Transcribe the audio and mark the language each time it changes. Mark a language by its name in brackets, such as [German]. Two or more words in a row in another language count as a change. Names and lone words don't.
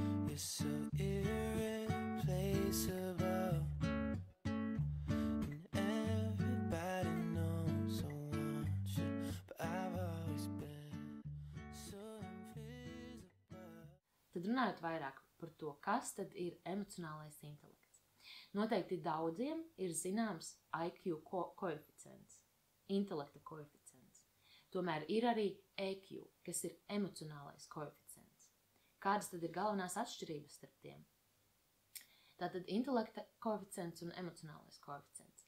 [English] You're so irreplaceable, and everybody knows I want you, but I've always been so invisible. [Latvian] Tad runājot vairāk par to, kas tad ir emocionālais intelekts. Noteikti daudziem ir zināms IQ koeficients, intelekta koeficients. Tomēr ir arī EQ, kas ir emocionālais koeficients. Kādas tad ir galvenās atšķirības starp tiem? Tātad intelekta koeficients un emocionālais koeficients.